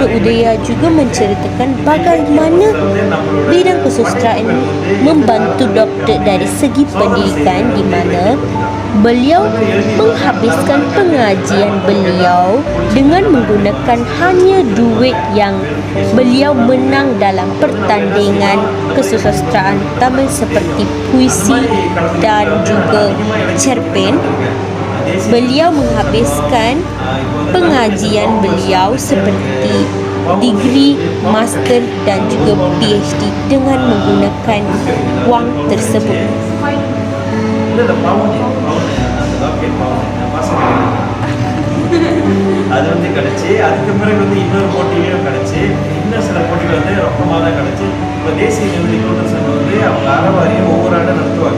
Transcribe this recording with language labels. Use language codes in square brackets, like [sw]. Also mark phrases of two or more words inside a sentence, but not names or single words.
[ms] Udaya juga menceritakan bagaimana bidang kesusastraan membantu doktor dari segi pendidikan, di mana beliau menghabiskan pengajian beliau dengan menggunakan hanya duit yang beliau menang dalam pertandingan kesusastraan Tamil seperti puisi dan juga cerpen. Beliau menghabiskan pengajian beliau seperti degree, master dan juga PhD dengan menggunakan wang tersebut. [ta] அது வந்து கிடச்சி அதுக்கு பிறகு வந்து இன்னொரு போட்டியிலையும் கிடச்சி இன்னும் சில போட்டிகள் வந்து ரொக்கமாக தான் கிடச்சி. இப்போ தேசிய நிறுவன சங்கம் வந்து அவங்க அறவாரியம் ஒவ்வொரு ஆண்டும் நடத்துவாங்க.